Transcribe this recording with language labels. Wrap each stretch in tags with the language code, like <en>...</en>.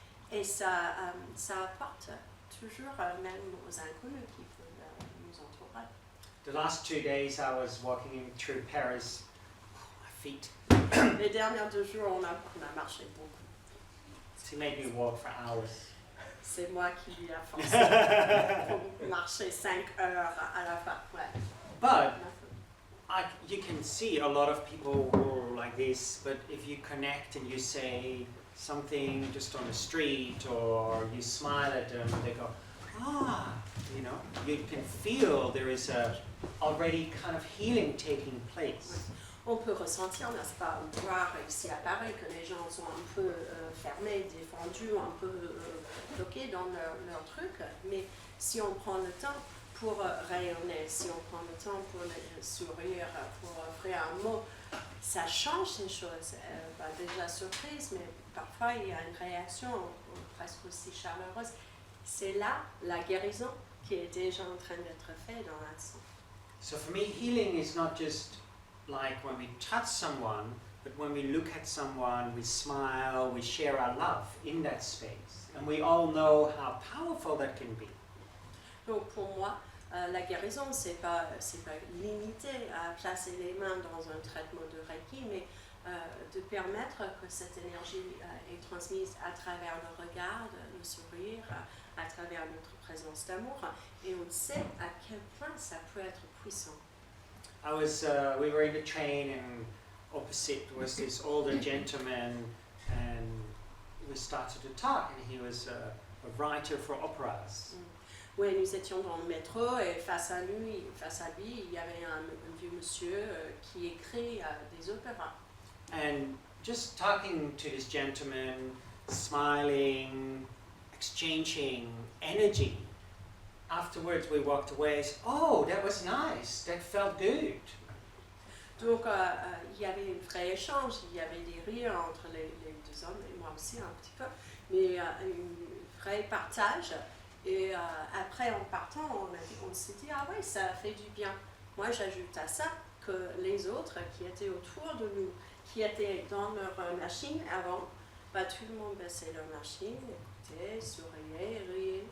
<fr>Et ça apporte toujours même aux inconnus qui peuvent nous entourer.</fr> <en>The last 2 days I was walking through Paris, my feet.</en> <fr>Les derniers 2 jours, on a marché beaucoup.</fr> <en>She made me walk for hours.</en> <fr>C'est moi qui lui a forcé pour marcher 5 heures à la fois. Ouais.</fr> <en>But you can see a lot of people who are like this, but if you connect and you say something just on the street or you smile at them, they go, you know, you can feel there is already kind of healing taking place.</en> <fr>On peut ressentir, n'est-ce pas, voir ici à Paris que les gens sont un peu fermés, défendus, un peu bloqués dans leur truc, mais si on prend le temps pour rayonner, si on prend le temps pour sourire, pour offrir un mot, ça change les choses. Déjà surprise, mais parfois il y a une réaction presque aussi chaleureuse. C'est là la guérison qui est déjà en train d'être faite dans l'action.</fr> <en>So for me, healing is not just like when we touch someone, but when we look at someone, we smile, we share our love in that space. And we all know how powerful that can be.</en> <fr>Donc pour moi, la guérison, c'est pas limité à placer les mains dans un traitement de Reiki, mais de permettre que cette énergie est transmise à travers le regard, le sourire, à travers notre présence d'amour, et on sait à quel point ça peut être puissant.</fr> <en>We were in the train and opposite was this older gentleman and we started to talk and he was a writer for operas.</en> <fr>Oui, nous étions dans le métro et face à lui, il y avait un vieux monsieur qui écrit des opéras.</fr> <en>And just talking to this gentleman, smiling, exchanging energy. Afterwards we walked away and said, oh, that was nice, that felt good.</en> <fr>Donc il y avait un vrai échange, il y avait des rires entre les deux hommes et moi aussi un petit peu, mais un vrai partage. Et après en partant, on s'est dit, ah oui, ça fait du bien. Moi j'ajoute à ça que les autres qui étaient autour de nous, qui étaient dans leur machine avant, bah, tout le monde baissait leur machine, écoutait, souriait, riait.</fr>